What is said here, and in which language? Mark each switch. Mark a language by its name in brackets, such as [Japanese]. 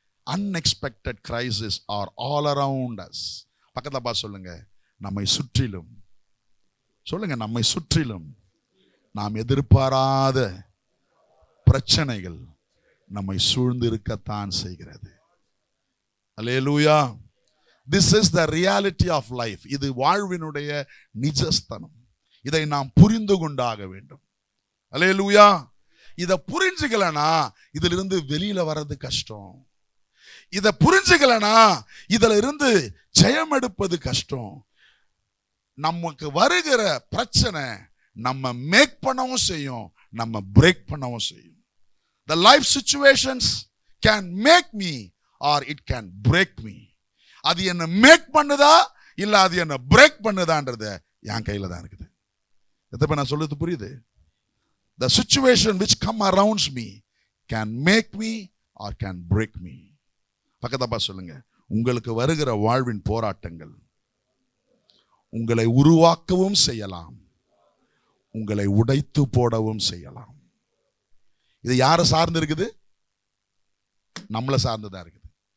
[English] Unexpected crisis are all around us. [Tamil] பக்கத்துல பார்த்து சொல்லுங்க, நம்மை சுற்றிலும். சொல்லுங்க, நம்மை சுற்றிலும் நாம் எதிர்பாராத பிரச்சனைகள் நம்மை சூழ்ந்து இருக்கத்தான் செய்கிறது. அல்லேலூயா. [English] This is the reality of life. [Tamil] இது வாழ்வினுடைய நிஜஸ்தனம். இதை நாம் புரிந்து கொண்டாக வேண்டும். அல்லேலூயா. இதை புரிஞ்சுக்கலனா இதுல இருந்து வெளியில வர்றது கஷ்டம். இதை புரிஞ்சுக்கலனா இதுல இருந்து ஜெயம் எடுப்பது கஷ்டம். நமக்கு வருகிற பிரச்சனை நம்ம மேக் பண்ணவும் செய்யும், நம்ம பிரேக் பண்ணவும் செய்யும். [English] The life situations can make me or it can break me. [Tamil] அது என்ன மேக் பண்ணுதா இல்ல அது என்ன பிரேக் பண்ணுதான்றது என் கையில தான் இருக்குது. எத்தனை நான் சொல்றது புரியுது? [English] The situation which come around me can make me or can break me. [Tamil] பக்கத்தப்பா சொல்லுங்க, உங்களுக்கு வருகிற வாழ்வின் போராட்டங்கள் உங்களை உருவாக்கவும் செய்யலாம், உங்களை உடைத்து போடவும் செய்யலாம். இது யாரை சார்ந்து இருக்குது? நம்மளை சார்ந்துதான் இருக்குது.